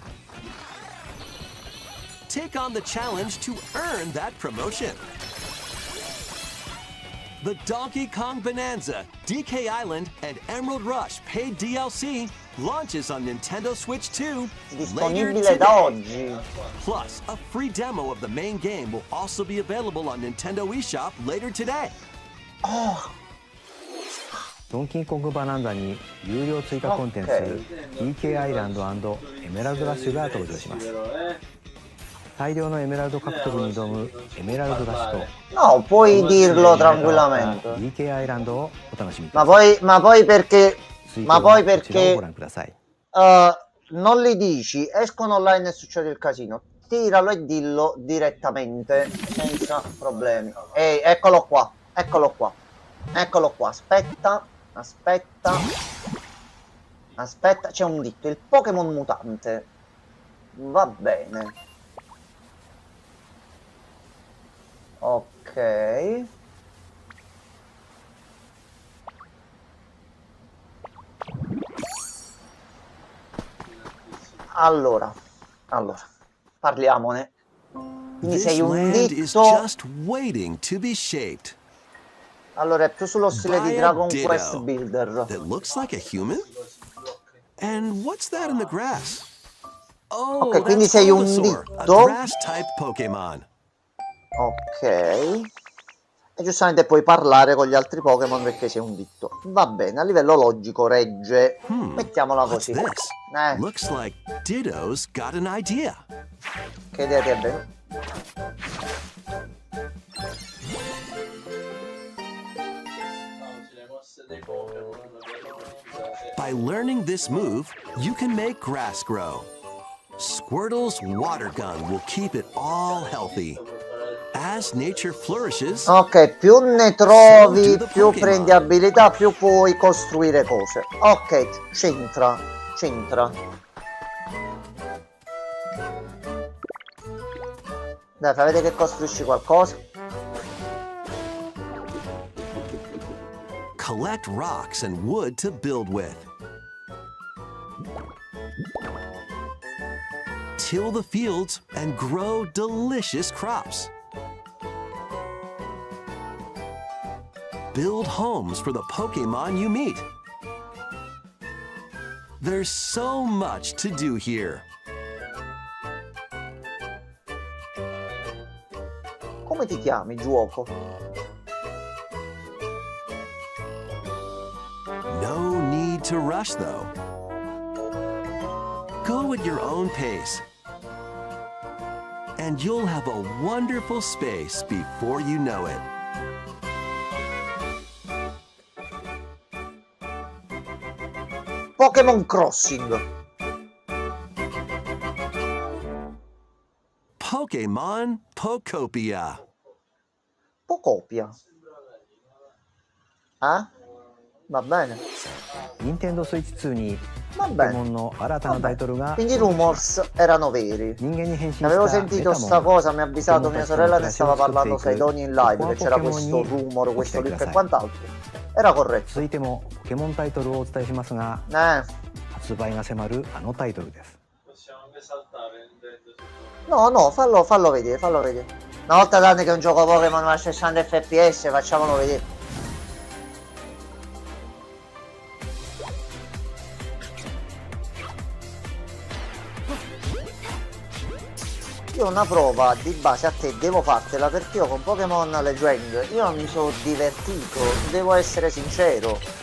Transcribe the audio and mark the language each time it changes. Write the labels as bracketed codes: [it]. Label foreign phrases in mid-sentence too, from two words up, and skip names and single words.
[en] Take on the challenge to earn that promotion. The Donkey Kong Bonanza, DK Island, and Emerald Rush paid DLC launches on Nintendo Switch 2 later [it] Disponibile da [en] today. [it] oggi. [en] Plus, a free demo of the main game will also be available on Nintendo eShop later today. [ja] ドンキーコングバナンザに有料追加コンテンツ DK アイランド&エメラルドラッシュが登場します。大量のエメラルド獲得に挑むエメラルドラッシュと [it] No, puoi dirlo tranquillamente. [ja] DK アイランドをお楽しみく [it] Ma [ja] ださい。 [it] poi perché [ja] 続いては [it] ma poi [ja] こちらを [it] perché [ja] ご覧ください。 [it] non li dici, escono online e succede il casino. Tiralo e dillo direttamente, senza problemi. Ehi, eccolo qua, eccolo qua, eccolo qua. Aspetta, aspetta, aspetta, c'è un ditto, il Pokémon mutante. Va bene. Ok. Allora, parliamone. Quindi [en] This [it] sei un [en] land is [it] ditto. [en] just waiting to be shaped. [it] Allora, è più sullo stile [en] By [it] di [en] a [it] Dragon [en] ditto [it] Quest Builder. [en] that looks like a human? And what's that in the grass? Oh, [it] Ok, quindi [en] that's [it] sei un [en] Bulbasaur, a [it] ditto. [en] grass-type Pokémon. [it] Ok. E giustamente puoi parlare con gli altri Pokémon perché sei un ditto. Va bene, a livello logico regge. Mettiamola [en] What's [it] così. [en] this? Looks like Ditto's got an idea. [it] Che idea ti è venuta? [en] By learning this move, you can make grass grow. Squirtle's water gun will keep it all healthy. As nature flourishes, [it] Ok, più ne trovi, più prendi abilità, più puoi costruire cose. Ok, c'entra, c'entra. Dai, fai vedere che costruisci qualcosa. [en] collect rocks and wood to build with. Till the fields and grow delicious crops. Build homes for the Pokémon you meet. There's so much to do here. [it] Come ti chiami, gioco? [en] No need to rush, though. Go at your own pace. And you'll have a wonderful space before you know it. [it] Pokémon Crossing. Pokémon Pokopia. Pocopia. Ah? Va bene. [ja] Nintendo Switch 2に [it] Va [ja] ポケ [it] bene. [ja] モンの新たなタイトルが [it] Quindi i rumors erano veri. [ja] 人間に変身した [it] Avevo [ja] メタ [it] sentito [ja] モン [it] sta cosa, mi ha avvisato [ja] Pokémon [it] mia sorella, ne stava [ja] Pokémon [it] parlando [ja] Pokémon [it] Saidoni in live, che c'era [ja] Pokémon [it] questo rumor, questo [ja] Pokémon [it] leak e quant'altro. Era corretto. [ja] 続いてもポケモンタイトルをお伝えしますが 発売が迫るあのタイトルです [it] Possiamo anche saltare Nintendo. No, no, fallo vedere, fallo vedere. Una volta tanto che un gioco Pokémon a 60 fps, facciamolo vedere. Io una prova di base a te devo fartela, perché io con Pokémon Legend io non mi sono divertito, devo essere sincero.